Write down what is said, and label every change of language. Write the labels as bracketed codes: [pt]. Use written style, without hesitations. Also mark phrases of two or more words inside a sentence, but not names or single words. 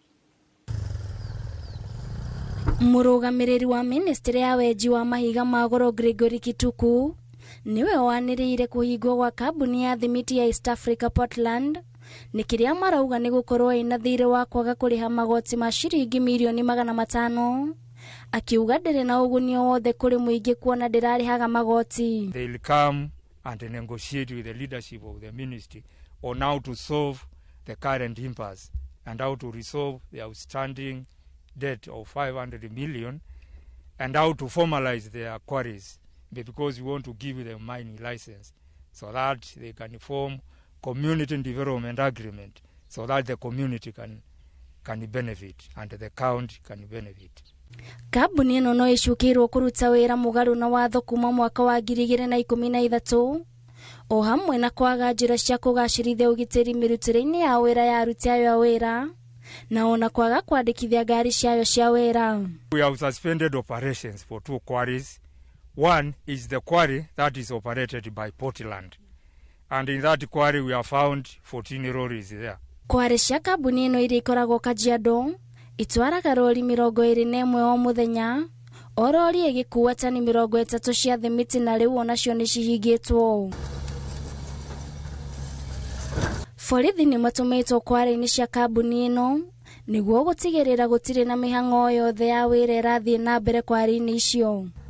[ki] Mũrũgamĩrĩri wa ministry ya weji wa mahiga magoro Gregory Kituku niwe wanĩrĩire kũhingwo gwa kambuni ya thimiti ya East Africa Portland ni kiria marauga ni gukorwo ina thirĩ wa kwaga kũrĩha magoti ma ciringi milioni 500 akiuga ndĩrĩ na ũgunio wothe kũrĩ mũingĩ kuona ndĩrarĩhaga magoti. [en] They'll come and negotiate with the leadership of the ministry on how to solve the current impasse and how to resolve the outstanding debt of 500 million and how to formalize their quarries because we want to give them mining license so that they can form community development agreement so that the community can benefit and the county can benefit. [ki] Kambuni ĩno no ĩcukĩrwo kũruta wĩra mũgarũ na watho kuma mwaka wa 2013 o hamwe na kwaga njĩra cia kũgacĩrithia ũgitĩri mĩrutĩre-inĩ ya wĩra ya aruti ayo a wĩra na ona kwaga kwandĩkithia ngari ciayo cia wĩra. [en] We have suspended operations for 2 quarries. One is the quarry that is operated by Portland. And in that quarry we have found 14 lorries there. [ki] Kware cia kambuni ĩno iria ikoragwo Kajiado itwaraga rori 21 o muthenya, o rori ĩgĩkuua tani 30 cia thimiti, na rĩu onacio nĩ cihingĩtwo. Borithi nĩ matũmĩtwo kware-inĩ cia kambuni ĩno nĩguo gũtigĩrĩra gũtirĩ na mĩhang'o yothe ya wĩra ĩrathiĩ na mbere kware-inĩ icio.